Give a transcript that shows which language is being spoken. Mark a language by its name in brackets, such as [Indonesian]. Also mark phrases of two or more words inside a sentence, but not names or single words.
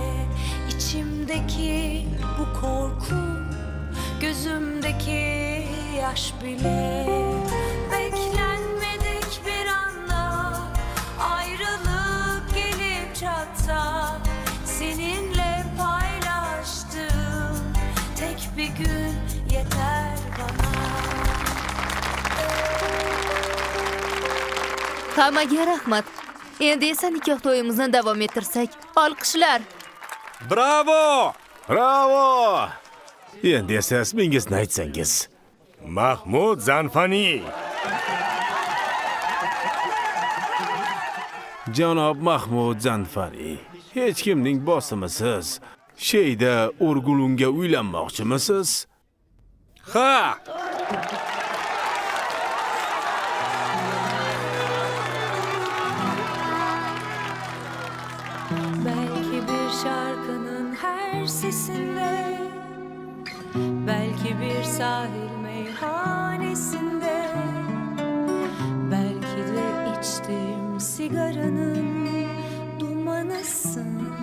[Turkish] İçimdeki bu korku, gözümdeki yaş bile. Beklenmedik bir anda ayrılık gelip çatsa, seninle paylaştığım tek bir gün yeter bana. [Uzbek] Hammaga rahmat. Endi esa nikoh to'yimizni davom ettirsak. Olqishlar. Bravo! Bravo! Endi esa ismingizni aytsangiz. Mahmud Zanfani. Janob Mahmud Zanfari, hech kimning bosimisiz. Sheyda O'rgulunga uylanmoqchimisiz? Ha! [Turkish] Belki bir şarkının her sesinde, belki bir sahil meyhanesinde, belki de içtiğim sigaranın dumanısın.